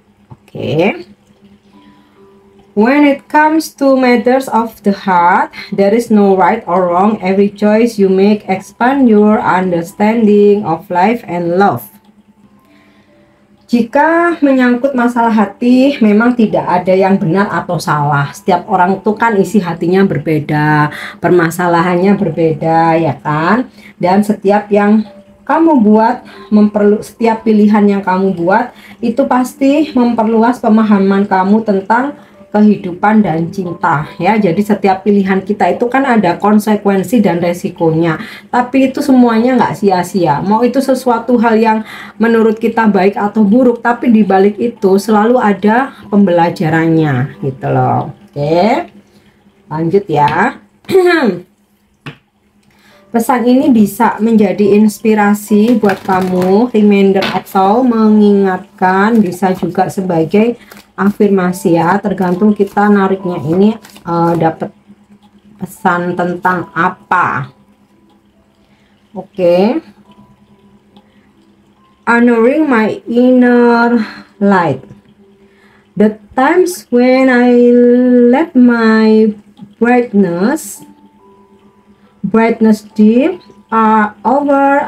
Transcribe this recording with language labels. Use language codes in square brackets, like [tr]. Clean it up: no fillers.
[en] Oke, when it comes to matters of the heart, there is no right or wrong. Every choice you make expand your understanding of life and love. [id] Jika menyangkut masalah hati, memang tidak ada yang benar atau salah. Setiap orang itu kan isi hatinya berbeda, permasalahannya berbeda ya kan. Dan setiap yang kamu buat, setiap pilihan yang kamu buat itu pasti memperluas pemahaman kamu tentang kehidupan dan cinta ya. Jadi setiap pilihan kita itu kan ada konsekuensi dan resikonya, tapi itu semuanya nggak sia-sia. Mau itu sesuatu hal yang menurut kita baik atau buruk, tapi dibalik itu selalu ada pembelajarannya gitu loh. Oke, lanjut ya. Pesan ini bisa menjadi inspirasi buat kamu, reminder atau mengingatkan, bisa juga sebagai afirmasi ya, tergantung kita nariknya ini dapat pesan tentang apa. Oke. [en] Honoring my inner light. The times when I let my brightness dim are over.